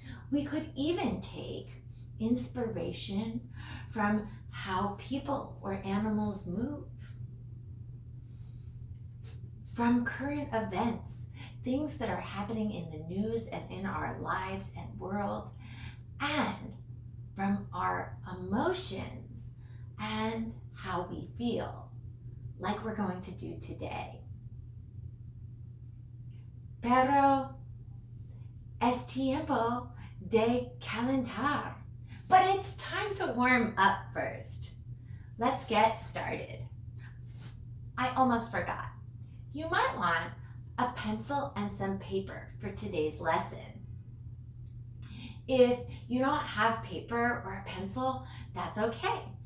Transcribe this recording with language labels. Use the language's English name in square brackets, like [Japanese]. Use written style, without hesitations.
[English] We could even take inspiration from how people or animals move, from current events, things that are happening in the news and in our lives and world, and from our emotions and how we feel, like we're going to do today. [Spanish] Pero es tiempo de calentar. [English] But it's time to warm up first. Let's get started. I almost forgot. You might want a pencil and some paper for today's lesson. If you don't have paper or a pencil, that's okay.